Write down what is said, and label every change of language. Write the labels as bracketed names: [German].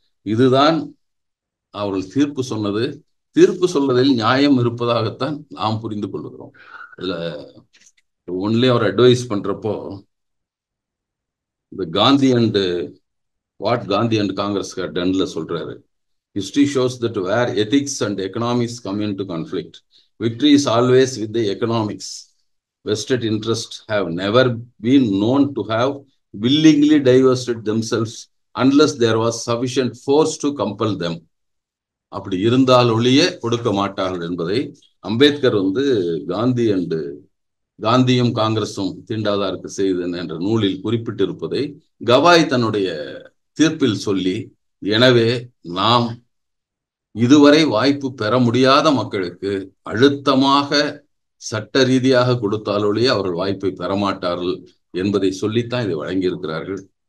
[Tamil] இதுதான் அவர்கள் தீர்ப்பு சொன்னது. தீர்ப்பு சொல்வதில் நியாயம் இருப்பதாகத்தான் நாம் புரிந்து கொள்கிறோம். இதுல ஒன்லி அவர் அட்வைஸ் பண்றப்போ இந்த Gandhi and what Gandhi and Congress டன்ல சொல்றாரு. [English] History shows that where ethics and economics come into conflict, victory is always with the economics. Vested interests have never been known to have willingly divested themselves unless there was sufficient force to compel them. [Tamil] அப்படி இருந்தால் ஒழிய கொடுக்க மாட்டார்கள் என்பதை அம்பேத்கர் வந்து காந்தியும் காங்கிரஸும் தீண்டாதாருக்கு செய்தன என்ற நூலில் குறிப்பிட்டிருப்பதை கவாய் தன்னுடைய தீர்ப்பில் சொல்லி, எனவே நாம் இதுவரை வாய்ப்பு பெற முடியாத மக்களுக்கு அழுத்தமாக சட்ட ரீதியாக கொடுத்தாலொழிய அவர்கள் வாய்ப்பை பெறமாட்டார்கள் என்பதை சொல்லித்தான் இதை வழங்கியிருக்கிறார்கள்.